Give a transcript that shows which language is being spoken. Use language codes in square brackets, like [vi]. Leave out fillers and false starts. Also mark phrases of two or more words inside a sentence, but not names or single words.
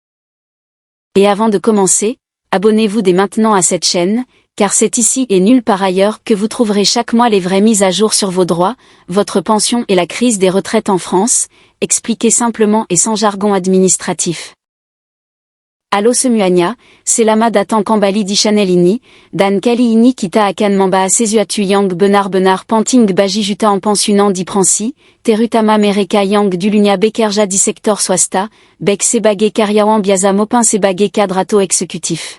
[fr] Et avant de commencer, abonnez-vous dès maintenant à cette chaîne, car c'est ici et nulle part ailleurs que vous trouverez chaque mois les vraies mises à jour sur vos droits, votre pension et la crise des retraites en France, expliquées simplement et sans jargon administratif. [id] Allo semuanya, selama datang kembali di channel ini, dan kali ini kita akan membahas sesuatu yang benar-benar penting bagi jutaan pensiunan di Prancis, terutama mereka yang dulunya bekerja di sektor swasta, baik sebagai karyawan biasa maupun sebagai cadre atau eksekutif.